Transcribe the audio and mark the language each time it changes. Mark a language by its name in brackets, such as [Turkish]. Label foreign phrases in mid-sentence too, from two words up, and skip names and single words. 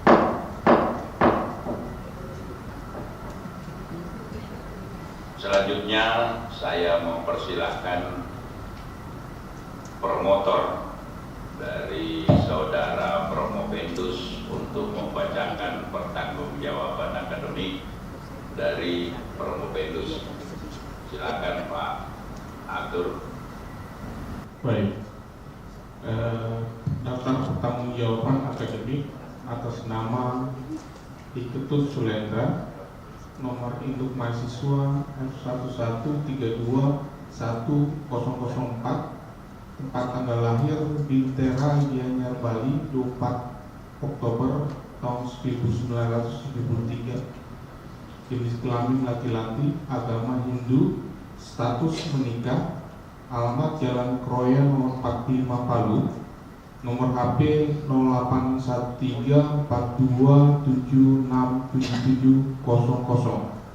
[Indonesian] Selanjutnya saya mempersilahkan promotor dari saudara Promo Venus untuk membacakan pertanggungjawaban akademik dari Promo Venus. Silakan Pak Atur. Baik, daftar pertanggungjawaban akademik atas nama I Ketut Sulendra, nomor induk mahasiswa F11321004, tempat tanggal lahir Bintera, Gianyar, Bali, 24 Oktober tahun 1973, jenis kelamin laki-laki, agama Hindu, status menikah, alamat Jalan Kroya nomor 45 Palu, nomor HP 081342767700.